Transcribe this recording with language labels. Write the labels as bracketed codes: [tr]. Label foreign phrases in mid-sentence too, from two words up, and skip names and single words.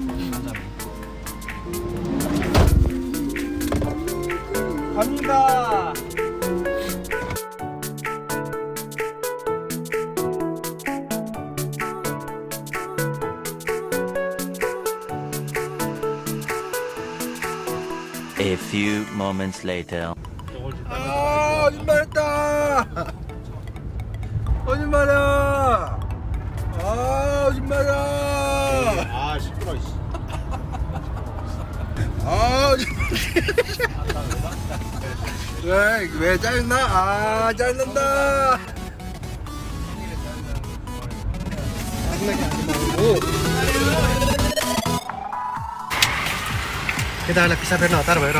[ko] 갑니다. [en] A few moments later. [ko] 아, 거짓말했다. 거짓말이야. 아, 거짓말이야. 아 시끄러. 아, 왜 짜증나? 아, 짜증난다. 짜증나게 하지 말고. [ne] केदारलाई पिसा फेर्न हतार भएर